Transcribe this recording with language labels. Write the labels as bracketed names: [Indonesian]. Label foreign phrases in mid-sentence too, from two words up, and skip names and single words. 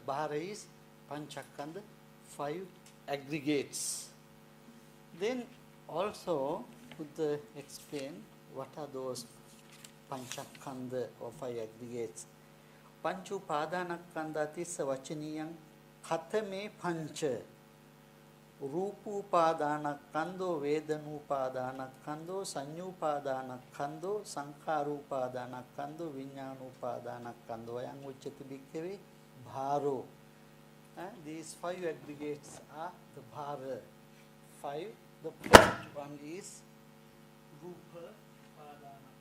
[English] Bhara is Panchakhanda, five aggregates. Then also Buddha explain what are those Panchakhanda or five aggregates. [Pali] Panchu Padanakanda Tissa Vachaniyam Khatame Pancha Rupupadanakkando, Vedanupadanakkando, Sanyupadanakkando, Sankharupadanakkando, Vinyanupadanakkando, Ayang Uchati Bhikkhave, Bharo. [English] These five aggregates are the Bhara. Five. The first one is [Pali] Rupa Padana.